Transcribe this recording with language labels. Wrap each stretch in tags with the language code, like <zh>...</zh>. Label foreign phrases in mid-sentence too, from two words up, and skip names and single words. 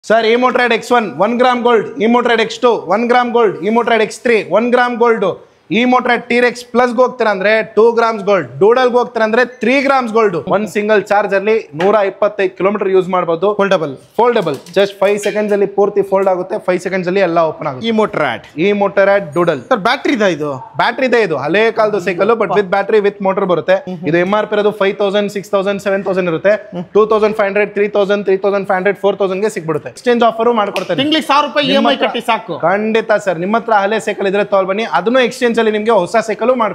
<en>Sir, E-Motorrad X1, 1 gram gold, E-Motorrad X2, 1 gram gold, E-Motorrad X3, 1 gram gold, E-Motorrad T-Rex Plus ಹೋಗ್ತೀರಂದ್ರೆ 2 grams gold, Doodle ಹೋಗ್ತೀರಂದ್ರೆ 3 grams gold.</en> <kn>ಒಂದು</kn> <en>single charge</en> <kn>ಅಲ್ಲಿ 125</kn> <en>kilometer use</en> <kn>ಮಾಡಬಹುದು.</kn> <en>foldable just 5 seconds</en> <kn>ಅಲ್ಲಿ ಪೂರ್ತಿ ಫೋಲ್ಡ್ ಆಗುತ್ತೆ, 5 seconds ಅಲ್ಲಿ ಎಲ್ಲ ಓಪನ್ ಆಗುತ್ತೆ. E-Motorrad Doodle.</kn> <en>sir battery</en> <kn>ಇದೆ ಇದು ಹಳೆ ಕಾಲದ</kn> <en>cycle but with battery with motor</en> <kn>ಬರುತ್ತೆ. ಇದು MRP ಇರೋದು 5000, 6000, 7000 ಇರುತ್ತೆ. 2500, 3000, 3500, 4000 ಗೆ ಸಿಕ್ಬಿಡುತ್ತೆ.</kn> <en>exchange offer</en> <kn>ಮಾಡ್ಕೊಡ್ತಾರೆ. ತಿಂಗಳಿಗೆ 1000 ರೂಪಾಯಿ EMI ಕಟ್ಟಿ ಸಾಕು. ಖಂಡಿತ ಸರ್, ನಿಮ್ಮ ಹತ್ರ ಹಳೆ ಸೈಕಲ್ ಇದ್ರೆ ತಗೊಳ್ಳಿ ಬನ್ನಿ, ಅದನ್ನು ಎಕ್ಸ್ಚೇಂಜ್ ಅಲ್ಲಿ ನಿಮಗೆ ಹೊಸ ಸೈಕಲ್ ಮಾಡ್ಕೊಡ್ತೀವಿ.</kn>